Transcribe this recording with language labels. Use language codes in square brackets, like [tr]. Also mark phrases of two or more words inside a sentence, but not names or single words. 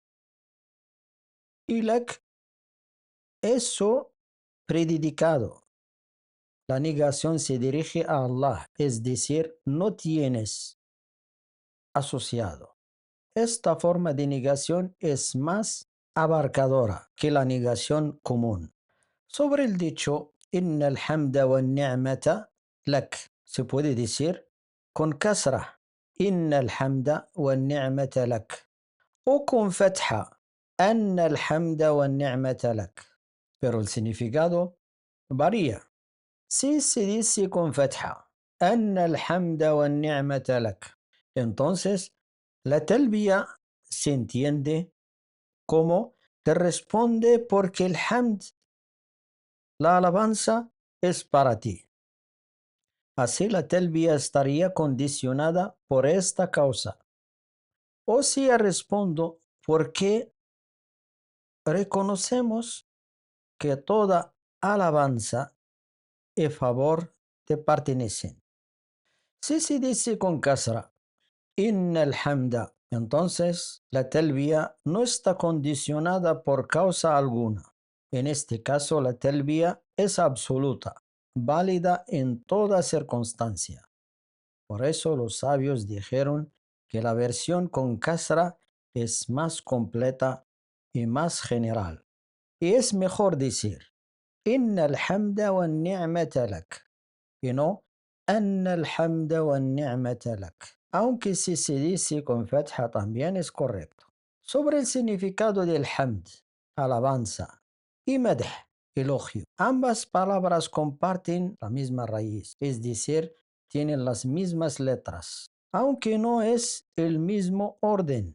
[es] Y lak es su predicado. La negación se dirige a Allah, es decir, no tienes asociado. Esta forma de negación es más abarcadora que la negación común. Sobre el dicho, [ar] إن الحمد والنعمة لك, [es] se puede decir con kasra, [ar] إن الحمد والنعمة لك, [es] o con fatha, [ar] أن الحمد والنعمة لك. [es] Pero el significado varía. Si se dice con fatha, [ar] أن الحمد والنعمة لك, [es] entonces la talbiya se entiende como te responde porque el hamd, la alabanza, es para ti. Así la talbiya estaría condicionada por esta causa. O si respondo porque reconocemos que toda alabanza y favor te pertenecen. Si se dice con kasra, [ar] إن الحمد, [es] entonces la talbiya no está condicionada por causa alguna. En este caso la talbiya es absoluta, válida en toda circunstancia. Por eso los sabios dijeron que la versión con kasra es más completa y más general. Y es mejor decir, [ar] إن الحمد والنعمة لك, [es] y no, [ar] أن الحمد والنعمة لك. [es] Aunque si se dice con fatha también es correcto. Sobre el significado del hamd, alabanza, y madh, elogio. Ambas palabras comparten la misma raíz, es decir, tienen las mismas letras, aunque no es el mismo orden.